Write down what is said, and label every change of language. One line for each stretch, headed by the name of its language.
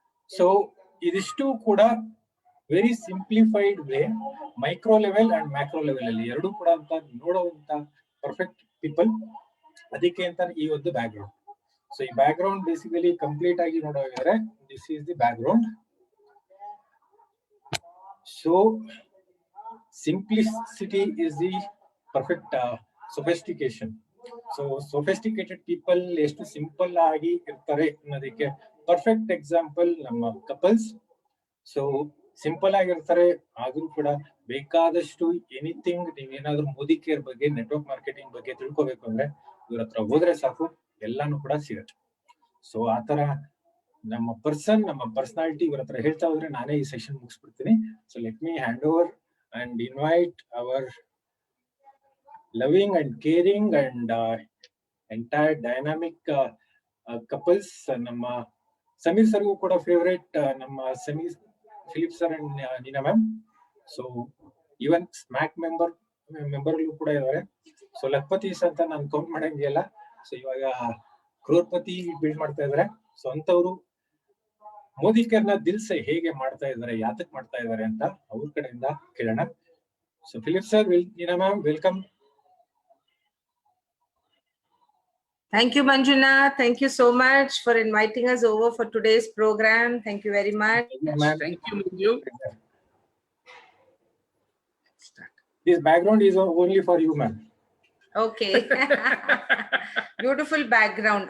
Kannada: So ಇದಿಷ್ಟು ಕೂಡ very simplified way, micro level and macro level ಅಲ್ಲಿ ಎರಡೂ ಕೂಡ ಅಂತ ನೋಡುವಂತ ಪರ್ಫೆಕ್ಟ್ ಪೀಪಲ್. ಅದಕ್ಕೆ ಅಂತ ಈ ಒಂದು ಬ್ಯಾಕ್ ಗ್ರೌಂಡ್. ಸೊ ಈ ಬ್ಯಾಕ್ ಗ್ರೌಂಡ್ ಬೇಸಿಕಲಿ ಕಂಪ್ಲೀಟ್ ಆಗಿ ನೋಡೋದಾದ್ರೆ
English: This is the background. So simplicity is the perfect sophistication. So sophisticated people
Kannada: ಎಷ್ಟು ಸಿಂಪಲ್ ಆಗಿ ಇರ್ತಾರೆ ಅನ್ನೋದಕ್ಕೆ ಪರ್ಫೆಕ್ಟ್ ಎಕ್ಸಾಂಪಲ್ ನಮ್ಮ ಕಪಲ್ಸ್. ಸೊ ಸಿಂಪಲ್ ಆಗಿರ್ತಾರೆ, ಆದ್ರೂ ಕೂಡ ಬೇಕಾದಷ್ಟು ಎನಿಥಿಂಗ್ ನೀವೇನಾದ್ರೂ ಮೋದಿ ಕೇರ್ ಬಗ್ಗೆ, ನೆಟ್ವರ್ಕ್ ಮಾರ್ಕೆಟಿಂಗ್ ಬಗ್ಗೆ ತಿಳ್ಕೊಬೇಕು ಅಂದ್ರೆ ಇವ್ರ ಹತ್ರ ಹೋದ್ರೆ ಸಾಕು, ಎಲ್ಲಾನು ಕೂಡ ಸಿಗತ್ತೆ. ಸೊ ಆತರ ನಮ್ಮ ಪರ್ಸನಾಲಿಟಿ ಇವ್ರ ಹತ್ರ ಹೇಳ್ತಾ ಹೋದ್ರೆ ನಾನೇ ಈ session ಮುಗಿಸ್ಬಿಡ್ತೀನಿ.
English: So let me hand over and invite our loving and caring and entire dynamic couples.
Kannada: Namma Samir sir gu kuda favorite namma Samir Philip sir and Nina ma'am. So even smack member lu kuda idare. So Lakpati anta ನಾನು count ಮಾಡಂಗಿಲ್ಲ. So ಇವಾಗ ಕ್ರೋರ್ಪತಿ build ಮಾಡ್ತಾ ಇದಾರೆ. So ಅಂತವರು ಮೋದಿ ಕೇರ್ನ ದಿಲ್ಸೆ ಹೇಗೆ ಮಾಡ್ತಾ ಇದ್ದಾರೆ, ಯಾತಕ್ ಮಾಡ್ತಾ ಇದ್ದಾರೆ ಅಂತ ಅವ್ರ ಕಡೆಯಿಂದ ಕೇಳೋಣ.
English: So Philip sir, Nina ma'am, welcome. Thank you, Manjunath. Thank you so much for inviting us over for today's program. Thank you very much. Thank you, Manju. This background is only for you, ma'am. Okay. Beautiful background.